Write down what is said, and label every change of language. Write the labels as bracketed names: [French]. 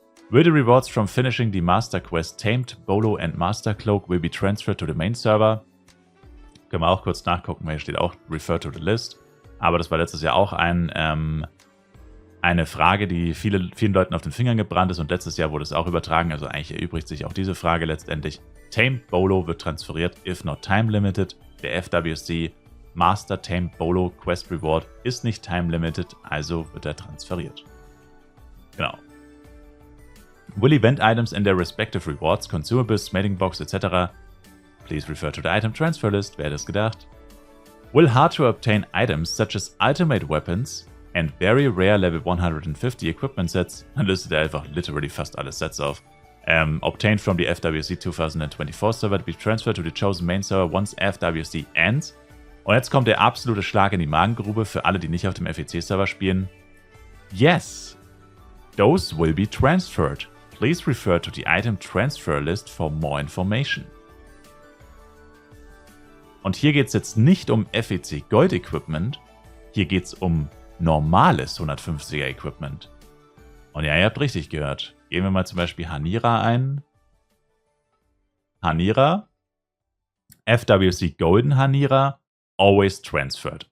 [English] Will the rewards from finishing the Master Quest Tamed, Bolo and Master Cloak will be transferred to the main server? [German] Können wir auch kurz nachgucken, weil hier steht auch [English] Refer to the List. [German] Aber das war letztes Jahr auch eine Frage, die vielen Leuten auf den Fingern gebrannt ist und letztes Jahr wurde es auch übertragen, also eigentlich erübrigt sich auch diese Frage letztendlich. Tamed Bolo wird transferiert, [English] if not time limited. [German] Der FWC Master Tamed Bolo Quest Reward ist nicht time limited, also wird er transferiert. Genau. [English] Will Event Items in their respective rewards, Consumables, Smelting Box etc. Please refer to the Item Transfer List. [German] Wer hätte es gedacht? [English] Will hard to obtain items such as Ultimate Weapons and very rare Level 150 Equipment Sets, [German] dann listet er einfach literally fast alle Sets auf, [English] Obtained from the FWC 2024 server to be transferred to the chosen main server once FWC ends. [German] Und jetzt kommt der absolute Schlag in die Magengrube für alle, die nicht auf dem FEC-Server spielen. [English] Yes, those will be transferred. Please refer to the item transfer list for more information. [German] Und hier geht es jetzt nicht um FEC Gold Equipment, hier geht es um normales 150er Equipment. Und ja, ihr habt richtig gehört. Gehen wir mal zum Beispiel Hanira ein. [English] Hanira, FWC Golden Hanira, always transferred.